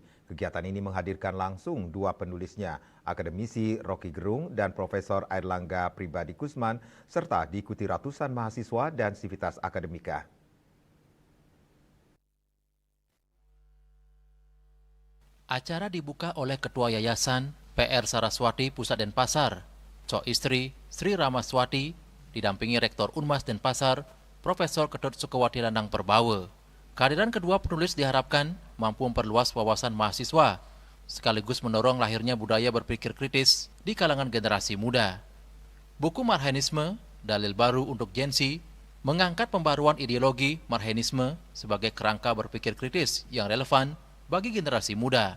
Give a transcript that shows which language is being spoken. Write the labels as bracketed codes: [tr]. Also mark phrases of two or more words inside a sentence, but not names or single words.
[id] Kegiatan ini menghadirkan langsung dua penulisnya, akademisi Rocky Gerung dan Profesor Airlangga Pribadi Kusman, serta diikuti ratusan mahasiswa dan sivitas akademika. Acara dibuka oleh Ketua Yayasan PR Saraswati Pusat Denpasar, Cok Istri Sri Ramaswati, didampingi Rektor Unmas Denpasar, Profesor Ketut Sukawati Landang Perbawa. Kehadiran kedua penulis diharapkan mampu memperluas wawasan mahasiswa, sekaligus mendorong lahirnya budaya berpikir kritis di kalangan generasi muda. Buku Marhainisme, Dalil Baru untuk Gen Z, mengangkat pembaruan ideologi Marhainisme sebagai kerangka berpikir kritis yang relevan bagi generasi muda.